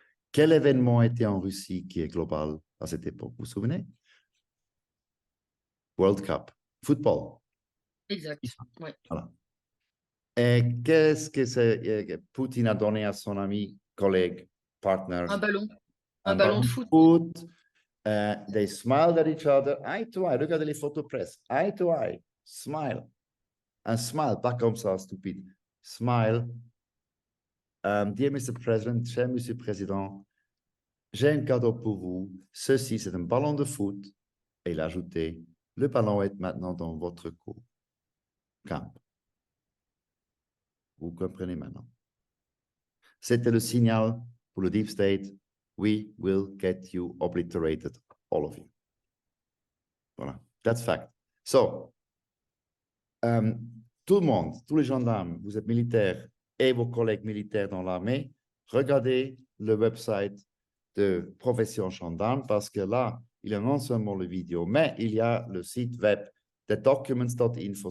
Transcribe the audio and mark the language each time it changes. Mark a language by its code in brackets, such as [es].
[fr] Quel événement était en Russie qui est global à cette époque? Vous vous souvenez? [en] World Cup, football. [fr] Exact. Ouais. Voilà. Et qu'est-ce que Poutine a donné à son ami, collègue, partner? Un ballon. Un Un ballon de ballon de foot. foot. [en] They smiled at each other, eye to eye. [fr] Regardez les photos presse. [en] Eye to eye. Smile. [fr] Un smile, pas comme ça, stupide. [en] Smile. Dear Mr. [fr] President, cher Monsieur le Président, j'ai un cadeau pour vous. Ceci, c'est un ballon de foot. Et il a ajouté, le ballon est maintenant dans votre camp. Vous comprenez maintenant. C'était le signal pour le Deep State. [en] We will get you obliterated, all of you. Voilà, that's fact. [fr] So, tout le monde, tous les gendarmes, vous êtes militaires et vos collègues militaires dans l'armée, regardez le website de Profession Gendarme parce que là, il y a non seulement le vidéo, mais il y a le site web de documents.info.